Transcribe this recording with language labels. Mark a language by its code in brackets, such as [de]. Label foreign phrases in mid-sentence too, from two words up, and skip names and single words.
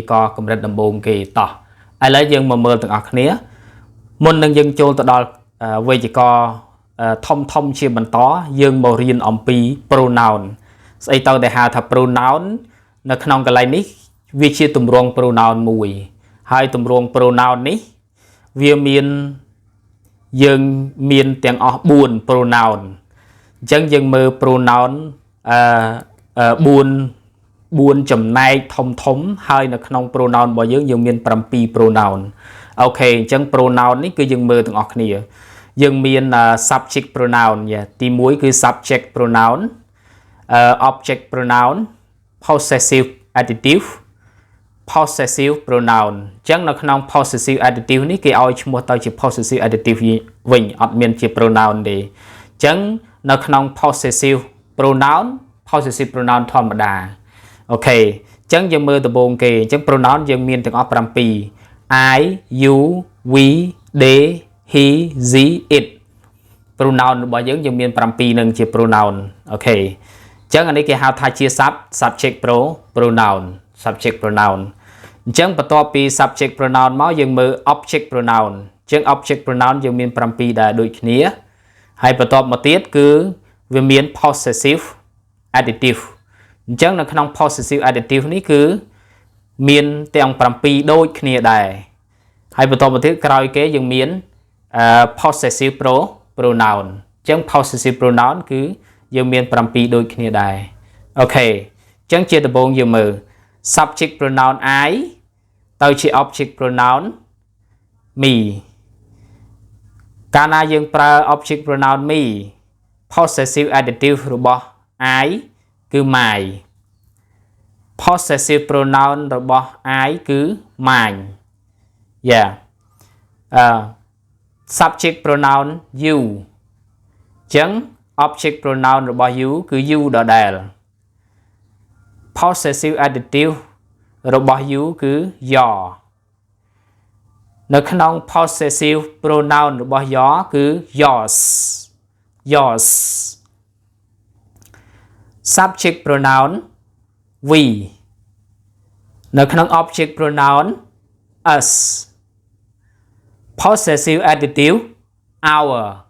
[km] ករណ៍កម្រិតដំបូងគេតោះឥឡូវយើងមកមើលទាំងអស់គ្នាមុននឹងយើងចូលទៅដល់វេយ្យាករណ៍ធំជាបន្តយើងមករៀនអំពី pronoun ស្អីទៅដែលហៅថា pronoun នៅក្នុងកន្លែងនេះវាជាទម្រង់ pronoun មួយហើយទម្រង់ pronoun នេះវាមានយើងមានទាំងអស់4 pronoun អញ្ចឹងយើងមើល pronoun 4ចំណែកធំហើយនៅក្នុង pronoun របស់យើងមាន7 pronoun អូខេអញ្ចឹង pronoun នេះគឺយើងមើលទាំងអស់គ្នាយើងមាន [en] subject pronoun [km] ទី1គឺ [en] subject pronoun object pronoun possessive adjective possessive pronoun [km] អញ្ចឹងនៅក្នុង [en] possessive adjective [km] នេះគេឲ្យឈ្មោះទៅជា [en] possessive adjective [km] វិញអ ត់មានជា pronoun ទេអញ្ចឹងនៅក្នុង [en] possessive pronoun [km] ធម្មតាអូខេអញ្ចឹងយើងមើលដំបូងគេអញ្ចឹង pronoun យើងមានទាំងអស់ 7 [en] I you we they he she it [km] pronoun របស់យើងមាន 7 នឹងជា pronoun អូខេអញ្ចឹងអានេះគេហៅថាជា [en] subject pronoun subject pronoun [km] អញ្ចឹងបន្ទាប់ពី [en] subject pronoun [km] មកយើងមើល [en] object pronoun [km] អញ្ចឹង [en] object pronoun [km] យើងមាន 7 ដែរដូចគ្នាហើយបន្ទាប់មកទៀតគឺវាមាន [en] possessive adjective [km] អញ្ចឹងនៅក្នុង [en] possessive adjective [km] នេះគឺមានទាំង 7 ដូចគ្នាដែរហើយបន្ទាប់មកទៀតក្រោយគេយើងមាន [en] possessive pronoun [km] អញ្ចឹង [en] possessive pronoun [km] គឺយើងមាន 7 ដូចគ្នាដែរអូខេអញ្ចឹងជាដំបូងយើងមើល [en] subject pronoun I [km] ទៅជា [en] object pronoun me [km] កាលណាយើងប្រើ [en] object pronoun me possessive adjective [km] របស់ I គឺ my [en] possessive pronoun [km] របស់ I គឺ mine [en] subject pronoun you អញ្ចឹង object pronoun របស់ you គឺ you ដដែល possessive adjective របស់ you គឺ your នៅក្នុង possessive pronoun របស់ your គឺ yours subject pronoun we នៅក្នុង object pronoun us possessive adjective our